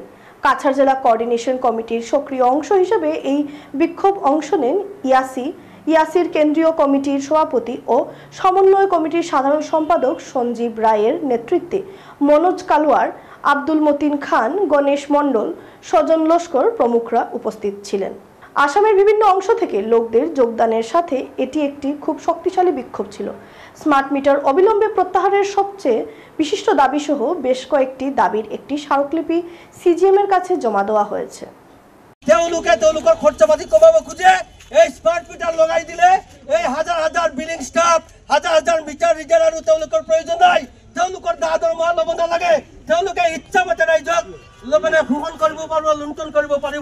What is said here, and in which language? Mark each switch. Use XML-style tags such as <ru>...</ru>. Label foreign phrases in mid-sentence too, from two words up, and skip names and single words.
<bn>কাছাড় জেলা কোঅর্ডিনেশন কমিটির সক্রিয় অংশ হিসেবে এই বিক্ষোভ অংশ নেন ইয়াসির কেন্দ্রীয় কমিটির সভাপতি ও সমন্বয় কমিটির সাধারণ সম্পাদক সঞ্জীব রায়ের নেতৃত্বে মনোজ কালওয়ার, আব্দুল মতিন খান, গণেশ মণ্ডল, সজন লস্কর প্রমুখরা উপস্থিত ছিলেন। আসামের বিভিন্ন অংশ থেকে লোকদের যোগদানের সাথে এটি একটি খুব শক্তিশালী বিক্ষোভ ছিল। স্মার্ট মিটার অবিলম্বে প্রত্যাহারের সবচেয়ে বিশিষ্ট দাবি সহ বেশ কয়েকটি দাবির একটি স্মারকলিপি সিজিএম এর কাছে জমা দেওয়া হয়েছে।</bn> <as>তেওঁলোকৰ খৰচাপাতি কমাব খুঁজে, এই স্মাৰ্ট মিটাৰ লগাই দিলে এই হাজাৰ হাজাৰ বিলিং ষ্টাফ, হাজাৰ হাজাৰ মিটাৰ ৰিডাৰ আৰু তেওঁলোকৰ প্ৰয়োজন নাই। তেওঁলোকৰ দৰমহা ল'ব নালাগে, তেওঁলোকে ইচ্ছামতে ৰাইজক শোষণ কৰিব পাৰিব, লুণ্ঠন কৰিব পাৰিব।</as>